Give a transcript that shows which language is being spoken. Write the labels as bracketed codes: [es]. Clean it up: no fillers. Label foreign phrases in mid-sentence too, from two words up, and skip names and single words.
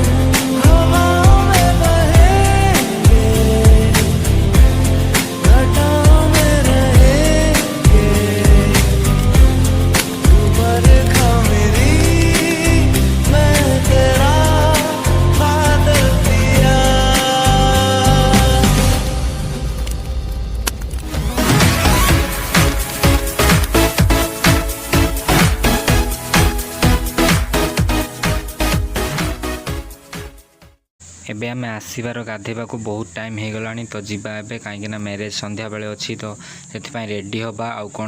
[hi] हवाओं में बहेंगे घटाओं में रहेंगे तू बरखा मेरी मैं तेरा बादल पिया [or] ଏବେ ଆମେ ଆସିବାର ଗାଧୋଇବାକୁ ବହୁତ ଟାଇମ୍ ହେଇଗଲାଣି ତ ଯିବା ଏବେ କାହିଁକିନା ମ୍ୟାରେଜ୍ ସନ୍ଧ୍ୟାବେଳେ ଅଛି ତ ସେଥିପାଇଁ ରେଡ଼ି ହେବା ଆଉ କ'ଣ